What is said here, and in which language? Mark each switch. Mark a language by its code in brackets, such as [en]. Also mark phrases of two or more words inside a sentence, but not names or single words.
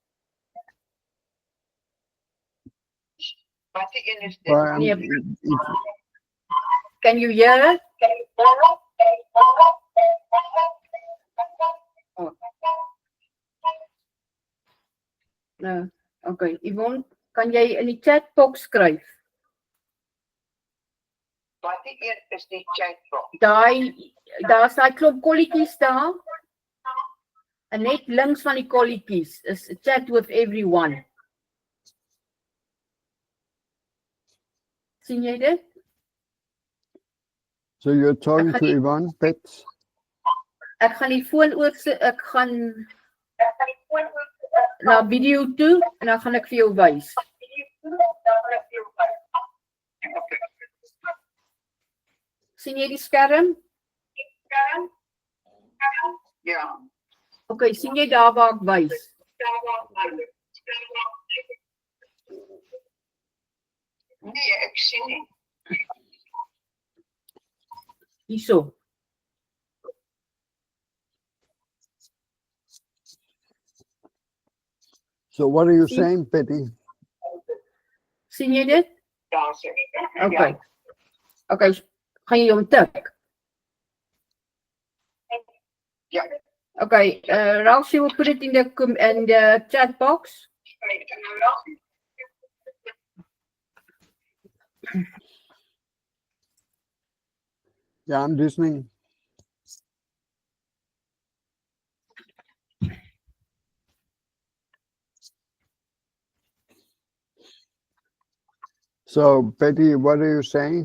[en] Yeah. Can you hear? Oh. No. [af] Okay, Yvonne, kan jy in die chatbox skryf? Wat is die chatbox? Daar's daai klomp kolletjies daar. En net links van die kolletjies is [en] a chat with everyone. [af] Sien jy dit? [en] So you're talking to Yvonne, Bet? [af] Ek gaan die foon oorsit. Ek gaan na video toe en dan gaan ek vir jou wys. Sien jy die skerm? Ja. Okay, sien jy daar waar ek wys? Nee, ek sien nie. Hierso. [en] So what are you saying, Betty? [af] Sien jy dit? Daar sê ek. Okay. Okay, gaan jy hom tik? Ja. [en] Okay, Rolf, you will put it in the chat box. Yeah, I'm listening. So, Betty, what are you saying?